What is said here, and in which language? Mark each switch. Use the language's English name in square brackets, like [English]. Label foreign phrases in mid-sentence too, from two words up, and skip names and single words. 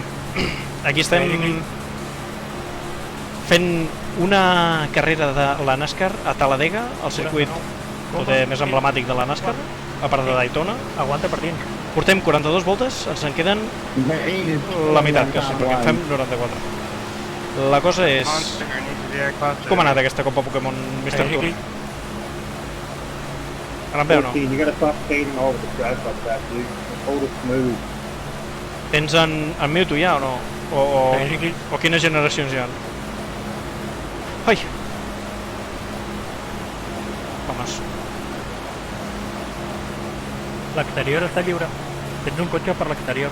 [Catalan] Aquí estem fent una carrera de la NASCAR a Talladega, el circuit poder més emblemàtic de la NASCAR, a part de Daytona. Aguanta per dins. Portem 42 voltes, ens en queden la meitat, quasi, perquè en fem 94. La cosa és... [English] Monster needs to be a cluster. [Catalan] Com ha anat aquesta Copa Pokémon, Mr. Segueix Tour? aquí. Ara em veu o no? [English] You gotta stop skating all over the track like that, dude. Hold it smooth. [Catalan] Tens en Mewtwo ja o no? Segueix aquí. O quines generacions hi ha? Ai! Homes. L'exterior està lliure. Tens un cotxe per l'exterior.